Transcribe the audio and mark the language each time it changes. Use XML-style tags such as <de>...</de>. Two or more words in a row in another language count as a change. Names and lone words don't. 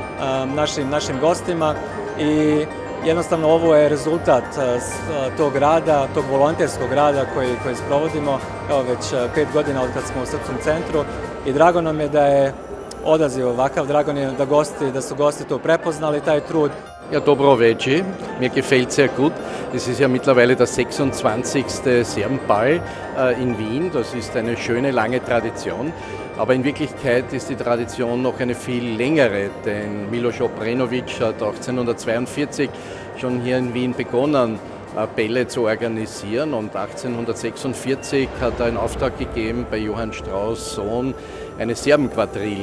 <sr>našim gostima i jednostavno ovo je rezultat tog rada, tog volonterskog rada koji sprovodimo već 5 godina od kad smo u Srpskom centru i drago nam je da je odaziv ovakav, drago nam je da su gosti to prepoznali, taj trud. Ja, dobro večer.</sr> <de>Mir gefällt sehr gut. Es ist ja mittlerweile der 26. Serbenball in Wien. Das ist eine schöne, lange Tradition. Aber in Wirklichkeit ist die Tradition noch eine viel längere, denn Miloš Obrenović hat 1842 schon hier in Wien begonnen, Bälle zu organisieren und 1846 hat er in Auftrag gegeben bei Johann Strauss' Sohn eine Serbenquadrille.</de>